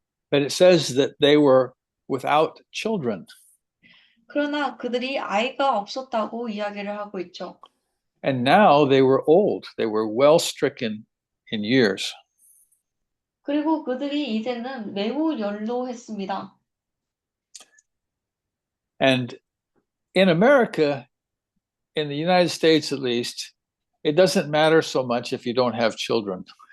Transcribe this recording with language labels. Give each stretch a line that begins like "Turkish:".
English: But it says that they were without children.
Korean: 그러나 그들이 아이가 없었다고 이야기를 하고 있죠.
English: And now they were old. They were well stricken in years.
Korean: 그리고 그들이 이제는 매우 연로했습니다.
English: And in America, in the United States at least, it doesn't matter so much if you don't have children.